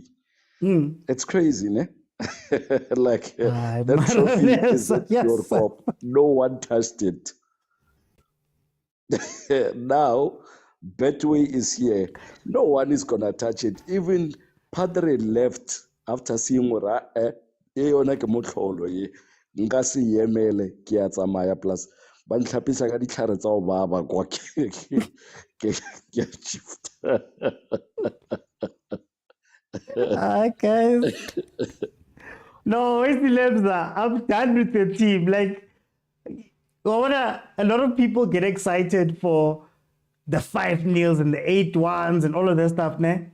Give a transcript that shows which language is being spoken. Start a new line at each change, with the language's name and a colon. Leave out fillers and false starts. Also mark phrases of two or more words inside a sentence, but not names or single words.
English: It's crazy, ne? Like that trophy is at your top. No one touched it. Now Betway is here. No one is gonna touch it. Even Padre left after seeing
Northern Sotho: yona ke motlholo ye. Nka se emele ke a tsamaya plus ba ntlhapisa ka ditlhare tsa go baba kwa ke a shifta.
English: Guys. No, it's the Lebza. I'm done with the team. Like, a lot of people get excited for the 5-0s and the 8-1s and all of that stuff, ne?